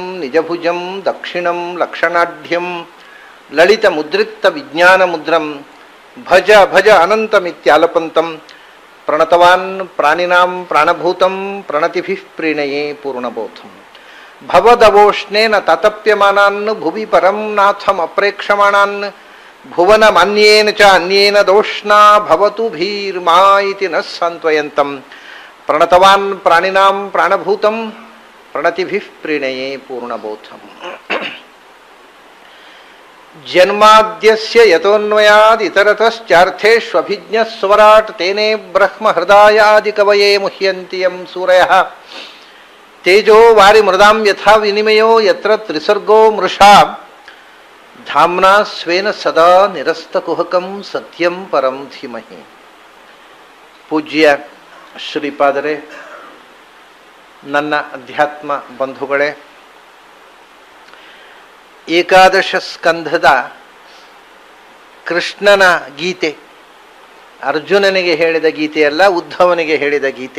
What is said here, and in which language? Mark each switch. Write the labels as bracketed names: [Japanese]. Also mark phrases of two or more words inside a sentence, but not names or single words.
[Sanskrit] ನಿಜಭುಜಂ ದಕ್ಷಿಣಂ ಲಕ್ಷಣಾಢ್ಯಂ ಲಲಿತ ಮುದ್ರಿಕ್ತ ವಿಜ್ಞಾನ ಮುದ್ರಂ ಭಜ ಭಜ ಅನಂತಮಿತ್ಯಾಲಪಂತಂ ಪ್ರಣತವಾನ್ ಪ್ರಾಣಿನಾಂ ಪ್ರಾಣಭೂತಂ ಪ್ರಣತಿಭಿಃ ಪ್ರೀಣಯೇ ಪೂರ್ಣಬೋಧಂ ಭವದವೋಷ್ಣೇನ ತತಪ್ಯಮಾನಾನ್ ಭುವಿ ಪರಂ ನಾಥಂ ಅಪ್ರೇಕ್ಷಮಾಣಾನ್ ಭುವನ ಮಾನ್ಯೇನ ಚ ಅನ್ಯೇನ ದೋಷ್ಣಾ ಭವತು ಭೀರ್ಮಾ ಇತಿ ನ ಸಾಂತ್ವಯಂತಂ ಪ್ರಣತವಾನ್ ಪ್ರಾಣಿನಾಂ ಪ್ರಾಣಭೂತಂ ಪ್ರಣತಿಭಿಃ ಪ್ರೀಣಯೇ ಪೂರ್ಣಬೋಧಂ ಜನ್ಮಾದ್ಯಸ್ಯ ಯತೋನ್ವಯಾದ್ ಇತರತಶ್ಚಾರ್ಥೇಷ್ವಭಿಜ್ಞಃ ಸ್ವರಾಟ್ ತೇನೇ ಬ್ರಹ್ಮ ಹೃದಯಾದಿ ಕವಯೇ ಮುಹ್ಯಂತಿ ಯಂ ಸೂರಯಃ ತೇಜೋ ವಾರಿ ಮೃದಾಂ ಯಥಾ ವಿನಿಮಯೋ ಯತ್ರ ತ್ರಿಸರ್ಗೋ ಮೃಷಾ ಧಾಮ್ನಾ ಸ್ವೇನ ಸದಾ ನಿರಸ್ತಕುಹಕಂ ಸತ್ಯಂ ಪರಂ ಧೀಮಹಿ. [Kannada] ಪೂಜ್ಯ ಶ್ರೀಪಾದರೇ, ನನ್ನ ಅಧ್ಯಾತ್ಮ ಬಂಧುಗಳೇ, ಏಕಾದಶ ಸ್ಕಂಧದ ಕೃಷ್ಣನ ಗೀತೆ, ಅರ್ಜುನನಿಗೆ ಹೇಳಿದ ಗೀತೆಯಲ್ಲ, ಉದ್ಧವನಿಗೆ ಹೇಳಿದ ಗೀತೆ.